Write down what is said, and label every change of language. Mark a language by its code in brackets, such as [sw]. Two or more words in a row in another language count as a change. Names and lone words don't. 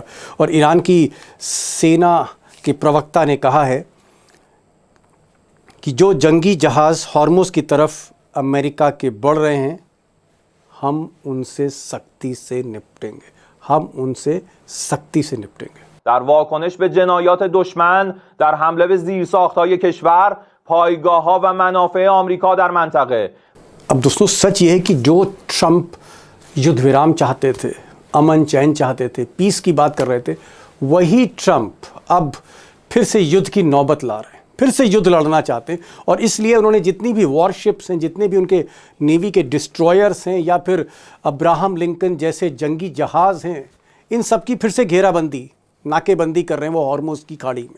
[hi] और ईरान की सेना के प्रवक्ता ने कहा है कि जो जंगी जहाज़ हॉर्मुज़ की तरफ अमेरिका के बढ़ रहे हैं, हम उनसे सख्ती से निपटेंगे, हम उनसे सख्ती से निपटेंगे। [fa] در واکنش به جنایات دشمن در حمله به زیرساخت‌های کشور، پایگاه‌ها و منافع آمریکا در منطقه. [hi] अब दोस्तों, सच ये है कि जो ट्रंप युद्ध विराम चाहते थे, अमन चैन चाहते थे, पीस की बात कर रहे थे, वही ट्रंप अब फिर से युद्ध की नौबत ला रहे हैं। फिर से युद्ध लड़ना चाहते हैं। और इसलिए उन्होंने जितनी भी वॉरशिप्स हैं, जितने भी उनके नेवी के डिस्ट्रॉयर्स हैं या फिर अब्राहम लिंकन जैसे जंगी जहाज़ हैं, इन सब की फिर से घेराबंदी, नाकेबंदी कर रहे हैं वो हॉर्मुज़ की खाड़ी में।